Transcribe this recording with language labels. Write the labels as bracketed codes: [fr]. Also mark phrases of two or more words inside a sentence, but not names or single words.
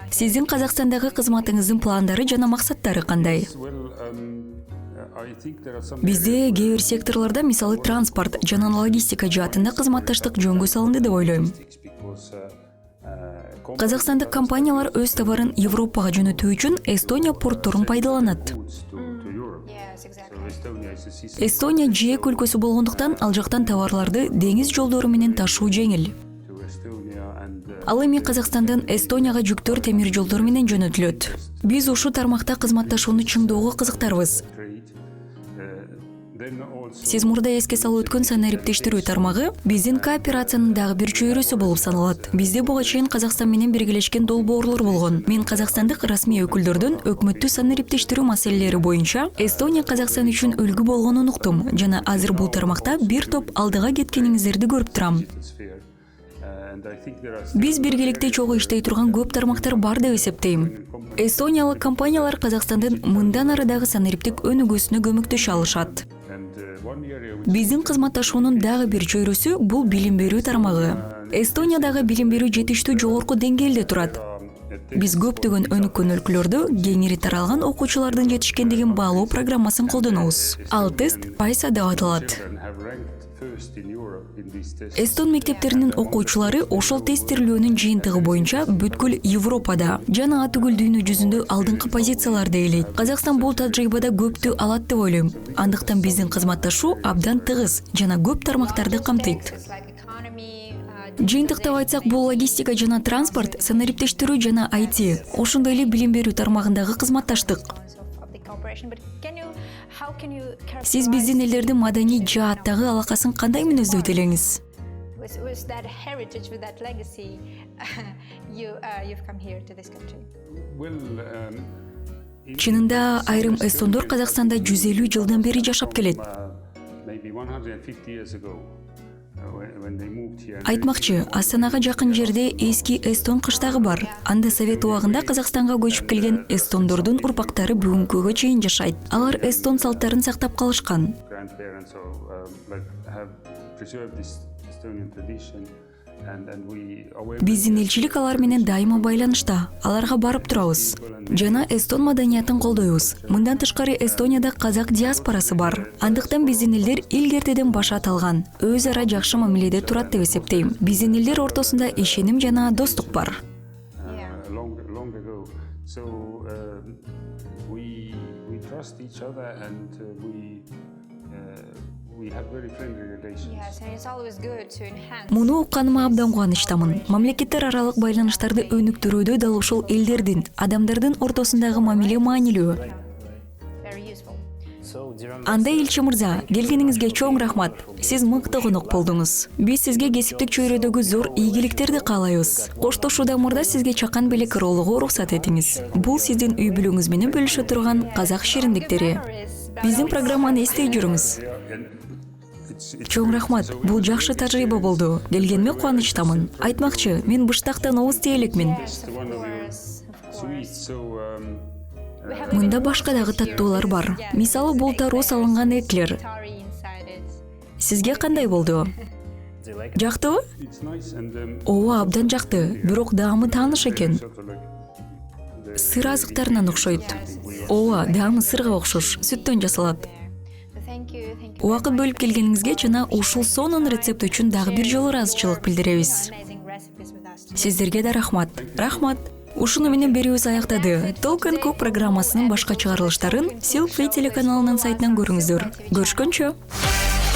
[ky] Сиздин Казакстандагы кызматыңыздын пландары жана максаттары кандай? [en] well, I think there are some [ky] Бизде кээ бир секторлордо, мисалы транспорт жана логистика жаатында кызматташтык жөнгө салынды деп ойлойм. [en] because [ky] Казакстандык компаниялар өз товарын Европага жөнөтүү үчүн Эстония портторун пайдаланат. [en] goods to Europe. Yes, exactly. So Estonia is a seaside [ky] Эстония жээк өлкөсү болгондуктан ал жактан товарларды деңиз жолдору менен ташуу жеңил. [en] to Estonia and [ky] Ал эми Казакстандан Эстонияга жүктөр темир жолдор менен жөнөтүлөт. Биз ушул тармакта кызматташууну чыңдоого кызыктарбыз. [en] trade. Then also [ky] Сиз мурда эске салып өткөн санариптештирүү тармагы биздин кооперациянын дагы бир чөйрөсү болуп саналат. Бизде буга чейин Казакстан менен биргелешкен долбоорлор болгон. Мен казакстандык расмий өкүлдөрдөн өкмөттү санариптештирүү маселелери боюнча Эстония Казакстан үчүн үлгү болгонун уктум жана азыр бул тармакта бир топ алдыга кеткениңиздерди көрүп турам. [en] sphere. And I think there are [ky] Биз биргеликте чогуу иштей турган көп тармактар бар деп эсептейм. Эстониялык компаниялар Казакстандын мындан ары дагы санариптик өнүгүүсүнө көмөктөшө алышат. [en] and one area which [ky] Биздин кызматташуунун дагы бир чөйрөсү бул билим берүү тармагы. Эстониядагы билим берүү жетиштүү жогорку деңгээлде турат. Биз көптөгөн өнүккөн өлкөлөрдө кеңири таралган окуучулардын жетишкендигин баалоо программасын колдонобуз. Ал тест PISA деп аталат. [en] Children have ranked first in Europe in these tests. [ky] Эстон мектептеринин окуучулары ошол тесттирлөөнүн жыйынтыгы боюнча бүткүл Европада жана түгүл дүйнө жүзүндө алдыңкы позицияларды ээлейт. Казакстан бул тажрыйбада көптү алат деп ойлойм. Андыктан биздин кызматташуу абдан тыгыз жана көп тармактарды камтыйт. [en] It's like economy, [ky] Жыйынтыктап айтсак, бул логистика жана транспорт, санариптештирүү жана IT, ошондой эле билим берүү тармагындагы кызматташтык. [en] of the cooperation. But how can you [ky] Сиз биздин элдердин маданий жааттагы алакасын кандай мүнөздөйт элеңиз? [en] with that heritage, with that legacy, you've come here to this country? Well, [ky] Чынында айрым эстондор Казакстанда 150 жылдан бери жашап келет. [en] maybe 150 years ago, when they moved here. [ky] Айтмакчы, Астанага жакын жерде эски эстон кыштагы бар. Анда Совет убагында Казакстанга көчүп келген эстондордун урпактары бүгүнкүгө чейин жашайт. Алар эстон салттарын сактап калышкан. [en] Grandparents have preserved this Estonian tradition, and we are [ky] Биздин элчилик алар менен дайыма байланышта. Аларга барып турабыз. Жана эстон маданиятын колдойбуз. Мындан тышкары Эстонияда казак диаспорасы бар. Андыктан биздин элдер илгертеден баш аталган. Өз ара жакшы мамиледе турат деп эсептейм. Биздин элдер ортосунда ишеним жана достук бар. [en] long ago. So we trust each other, and we have very friendly relations. Yes, and it's always good to enhance. [ky] Муну укканыма абдан кубанычтамын. Мамлекеттер аралык байланыштарды өнүктүрүүдө дал ушул элдердин, адамдардын ортосундагы мамиле маанилүү. [en] Very useful. So, dear [ky] Анда элчи мырза, келгениңизге чоң рахмат. Сиз мыкты конок болдуңуз. Биз сизге кесиптик чөйрөдөгү зор ийгиликтерди каалайбыз. Коштошуудан мурда сизге чакан белек ролого уруксат этиңиз. Бул сиздин үй бүлөңүз менен бөлүшө турган казак шириндиктери. Биздин программаны эстей жүрүңүз. Чоң рахмат. Бул жакшы тажрыйба болду. Келгениме кубанычтамын. Айтмакчы, мен быштактан обуз тээ элекмин. [en] One of your sweets. So [ky] Мында башка дагы таттуулар бар. Мисалы, бул таруу салынган эклер. [en] Tari inside it. [ky] Сизге кандай болду? [en] do you like it? [ky] Жактыбы? [en] it's nice, and [ky] Ооба, абдан жакты. Бирок даамы тааныш экен. [en] sort of like the [ky] Сыр азыктарынан окшойт. Ооба, даамы сырга окшош, сүттөн жасалат. [en] So thank you. [ky] Убакыт бөлүп келгениңизге жана ушул сонун рецепт үчүн дагы бир жолу ыраазычылык билдиребиз. [en] Amazing recipes with us. [ky] Сиздерге да рахмат. Рахмат. Ушуну менен берүүбүз аяктады. Talk & Cook программасынын башка чыгарылыштарын Silk Way телеканалынын сайтынан көрүңүздөр. Көрүшкөнчө.